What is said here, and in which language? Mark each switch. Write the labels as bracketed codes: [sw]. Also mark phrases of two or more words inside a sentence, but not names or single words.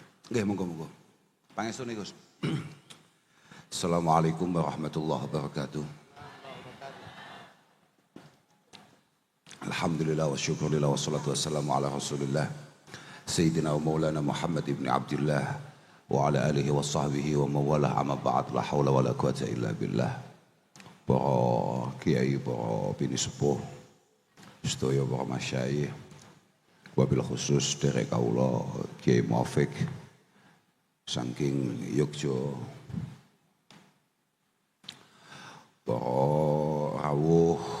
[jv] Nggih, monggo-monggo. Pangestune Gus. [ar] السلام عليكم ورحمة الله وبركاته. الحمد لله وشكر الله والصلاة والسلام على رسول الله سيدنا ومولانا محمد بن عبد الله وعلى آله وصحبه ومن والاه أما بعد لا حول ولا قوة إلا بالله. [jv] Para kiai, para bini sepuh, sedaya para masyayikh, [ar] وبالخصوص [jv] derek kaula Kiai Muafik saking Yogya, para rawuh,